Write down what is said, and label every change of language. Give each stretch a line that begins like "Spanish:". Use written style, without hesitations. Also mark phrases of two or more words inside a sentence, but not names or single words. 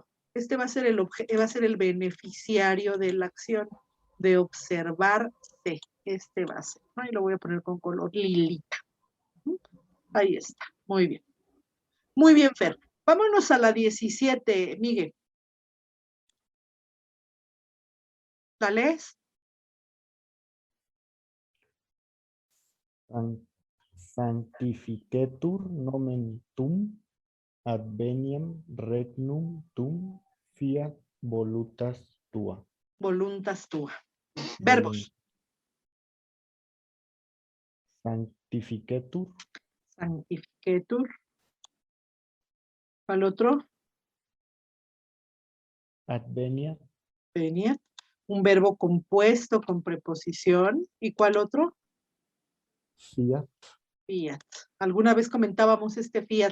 Spanish: Este va a ser el beneficiario de la acción de observarse. Este va a ser, ¿no? Y lo voy a poner con color lilita. Ahí está. Muy bien. Muy bien, Fer. Vámonos a la 17, Miguel. ¿La lees?
Latin: Sanctificetur nomen tum, adveniam regnum tum, fiat voluntas tua. Voluntas tua. Verbos. Sanctificetur, Sanctificetur.
Spanish: ¿Cuál otro?
Latin: adveniat, Veniat.
Spanish: Un verbo compuesto con preposición. ¿Y cuál otro?
Latin: fiat, Fiat.
Spanish: ¿Alguna vez comentábamos este fiat?